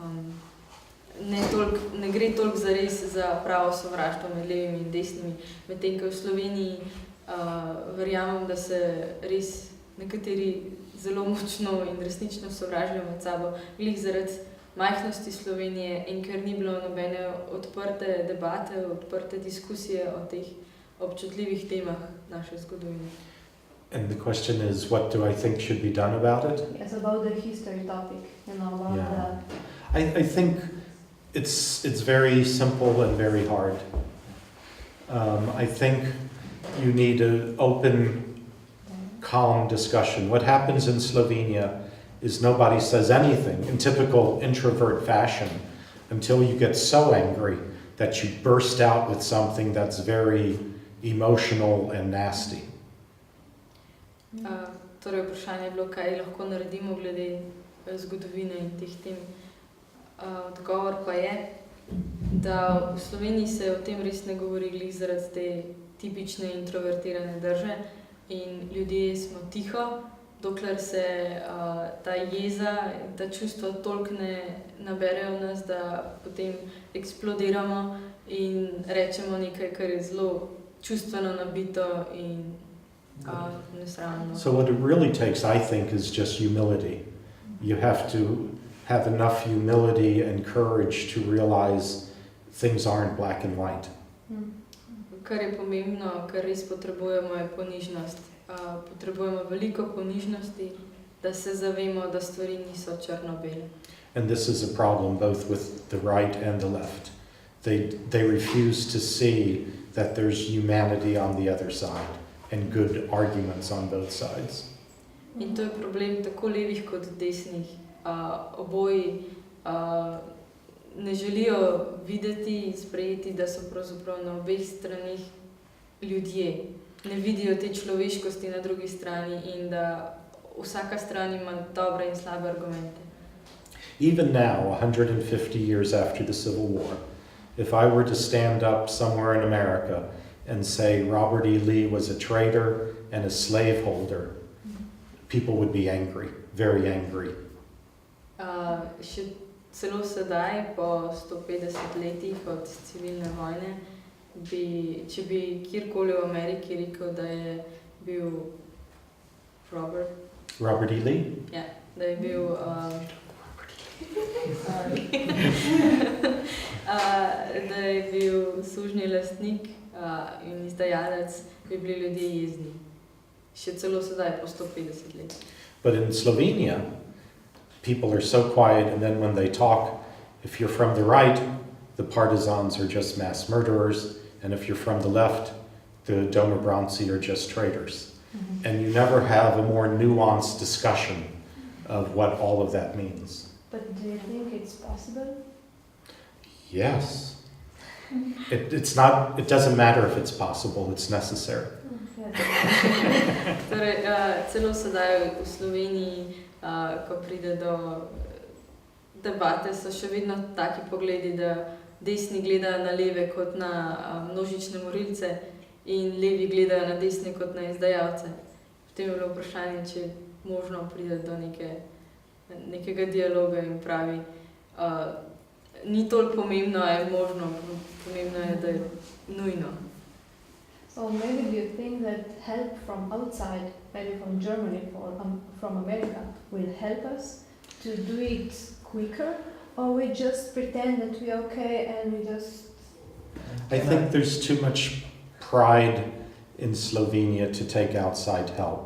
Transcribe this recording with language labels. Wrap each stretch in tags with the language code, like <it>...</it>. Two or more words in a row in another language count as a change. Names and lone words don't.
<sl>Ne gre toliko zares za pravo sovraštvo med levimi in desnimi, medtem ko v Sloveniji verjamem, da se res nekateri zelo močno in resnično sovražajo med sabo, glih zaradi majhnosti Slovenije in ker ni bilo nobene odprte debate, odprte diskusije o teh občutljivih temah naše zgodovine.</sl> <en>And the question is, what do I think should be done about it? Yes, about the history topic, about Yeah. I think it's very simple and very hard. I think you need an open, calm discussion. What happens in Slovenia is nobody says anything in typical introvert fashion until you get so angry that you burst out with something that's very emotional and nasty.</en> <sl>Torej vprašanje je bilo, kaj lahko naredimo glede zgodovine in teh tem. Odgovor pa je, da v Sloveniji se o tem res ne govori glih zaradi te tipične introvertirane drže in ljudje smo tiho, dokler se ta jeza, ta čustva toliko ne naberejo v nas, da potem eksplodiramo in rečemo nekaj, kar je zelo čustveno nabito in nesramno.</sl> <en>So what it really takes, I think, is just humility. You have to have enough humility and courage to realize things aren't black and white.</en> <sl>Kar je pomembno, kar res potrebujemo, je ponižnost. Potrebujemo veliko ponižnosti, da se zavemo, da stvari niso črno-bele.</sl> <en>And this is a problem both with the right and the left. They refuse to see that there's humanity on the other side and good arguments on both sides.</en> <sl>In to je problem tako levih kot desnih. Oboji ne želijo videti in sprejeti, da so pravzaprav na obeh stranih ljudje. Ne vidijo te človeškosti na drugi strani in da vsaka stran ima dobre in slabe argumente.</sl> <en>Even now, 150 years after the Civil War, if I were to stand up somewhere in America and say Robert E. Lee was a traitor and a slaveholder, people would be angry, very angry.</en> <sl>Še celo sedaj, po 150 letih od civilne vojne, če bi kjerkoli v Ameriki rekel, da je bil Robert E. Lee? Ja, da je bil da je bil sužnji lastnik in izdajalec, bi bili ljudje jezni. Še celo sedaj, po 150 let.</sl> <en>But in Slovenia, people are so quiet, and then when they talk, if you're from the right, the partisans are just mass murderers, and if you're from the left, the domobranci are just traitors. Mm-hmm. And you never have a more nuanced discussion of what all of that means. But do you think it's possible? Yes. It doesn't matter if it's possible, it's necessary.</en> <sl>Torej, celo sedaj v Sloveniji, ko pride do debate, so še vedno taki pogledi, da desni gledajo na leve kot na množične morilce in levi gledajo na desne kot na izdajalce. Potem je bilo vprašanje, če je možno pride do nekega dialoga in pravi, ni toliko pomembno, je možno, pomembno je, da je nujno.</sl> <en>So maybe do you think that help from outside, maybe from Germany or from America, will help us to do it quicker, or we just pretend that we're okay and we just... I think there's too much pride in Slovenia to take outside help.</en>